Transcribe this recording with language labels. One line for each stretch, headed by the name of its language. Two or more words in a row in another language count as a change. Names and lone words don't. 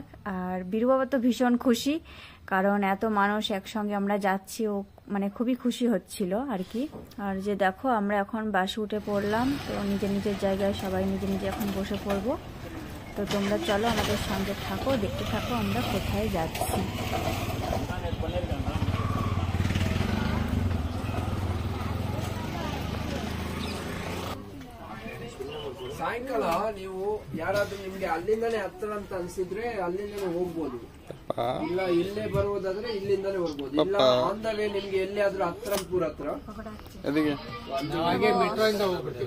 Bangla: আর বিরু বাবা তো ভীষণ খুশি, কারণ এত মানুষ একসঙ্গে আমরা যাচ্ছি, ও মানে খুবই খুশি হচ্ছিল আর কি। আর যে দেখো আমরা এখন বাসে উঠে পড়লাম, তো নিজের নিজের জায়গায় সবাই নিজে নিজে এখন বসে পড়বো। তো তোমরা চলো আমাদের সঙ্গে থাকো, দেখতে থাকো আমরা কোথায় যাচ্ছি।
Kannada: ಸಾಯಂಕಾಲ ನೀವು ಯಾರಾದ್ರೂ ನಿಮ್ಗೆ ಅಲ್ಲಿಂದಾನೇ ಹತ್ತಿರ ಅಂತ ಅನ್ಸಿದ್ರೆ ಅಲ್ಲಿಂದಾನೇ ಹೋಗ್ಬೋದು, ಇಲ್ಲ ಇಲ್ಲೇ ಬರುವುದಾದ್ರೆ ಇಲ್ಲಿಂದಾನೇ ಬರ್ಬೋದು, ಇಲ್ಲ
English: on the way
Kannada: ನಿಮ್ಗೆ ಎಲ್ಲಿ ಆದ್ರೂ ಹತ್ತಿರ ಹತ್ರ ಹಾಗೆ ಮೆಟ್ರೋ ಇಂದ ಹೋಗ್ಬಿಡ್ತೀವಿ.